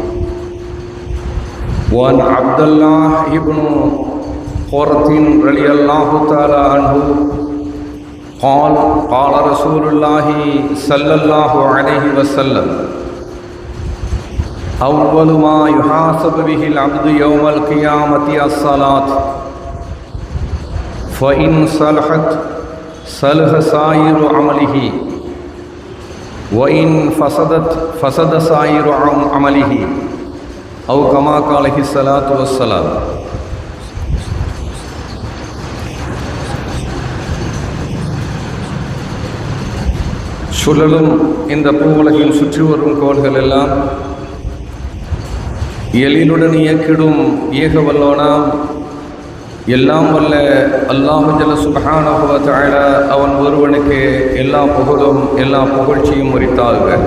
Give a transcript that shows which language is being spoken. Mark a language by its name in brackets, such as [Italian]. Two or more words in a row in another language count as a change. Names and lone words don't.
[Arabic] وعن عبد الله بن قرة رضي الله تعالى عنه قال: قال رسول الله صلى الله عليه وسلم: أول ما يحاسب به العبد يوم القيامة الصلاة، فإن صلحت صلح سائر عمله، وإن فسدت فسد سائر عمله، أو كما قال عليه الصلاة والسلام. [Tamil] சுழலும் இந்த பூவுலகில் சுற்றி வரும் கோள்கள் எல்லாம் எழிலுடன் இயக்கிடும் ஏக வல்லோனாம் எல்லாம் வல்ல அல்லாஹு [Arabic] جل سبحانه وتعالى [Tamil] அவன் ஒருவனுக்கு எல்லா புகழும் எல்லா புகழ்ச்சியும் உரித்தாக.